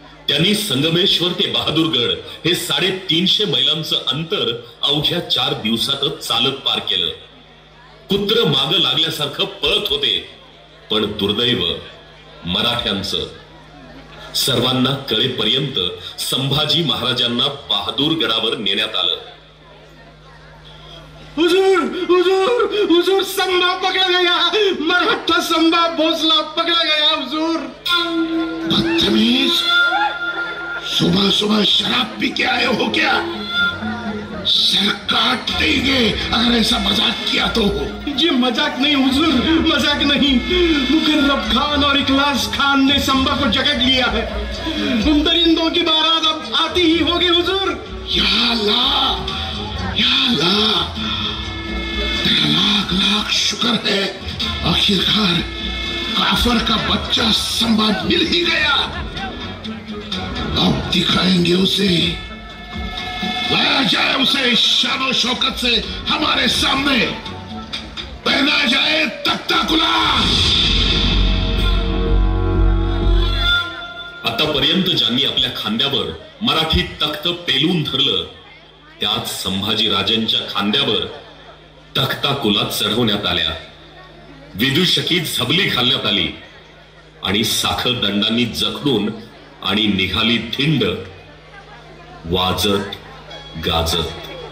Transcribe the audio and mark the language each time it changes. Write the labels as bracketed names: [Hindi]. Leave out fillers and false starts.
[Marathi] त्यांनी संगमेश्वर ते बहादूरगड हे 350 मैलांचं अंतर अवघ्या 4 दिवसातच चालत पार केलं. कुत्र माग लागल्यासारखं पळत होते. पण दुर्दैव मराठ्यांचं. सर्वांना कळेपर्यंत संभाजी महाराजांना बहादूरगडावर नेण्यात आलं. [Hindi] हुजूर हुजूर हुजूर, संभा पकड़ा गया, मराठा संभा भोसला पकड़ा गया हुजूर. बदतमीज, सुबह सुबह शराब पी के आए हो क्या? सर काट देंगे अगर ऐसा मजाक किया तो. जी मजाक नहीं हुजूर, मजाक नहीं. मुकर्रब खान और इखलास खान ने संभा को जकड़ लिया है. उन दरिंदों की बारात अब आती ही होगी हुजूर. या अल्लाह, या अल्लाह, तेरा लाख लाख शुक्र है. आखिरकार काफर का बच्चा संभा मिल ही गया. अब दिखाएंगे उसे, लाया जाए उसे शानो शौकत से हमारे सामने, पहना जाए तख्ता गुलाम. [Marathi] आतापर्यंत ज्यांनी आपल्या खांद्यावर मराठी तख्त पेलून धरलं, त्याच संभाजी राजांच्या खांद्यावर तख्ता कुलात चढवण्यात आल्या. विदूषकी झबली घालण्यात आली आणि साखर दंडांनी जखडून आणि निघाली धिंड वाजत गाजत.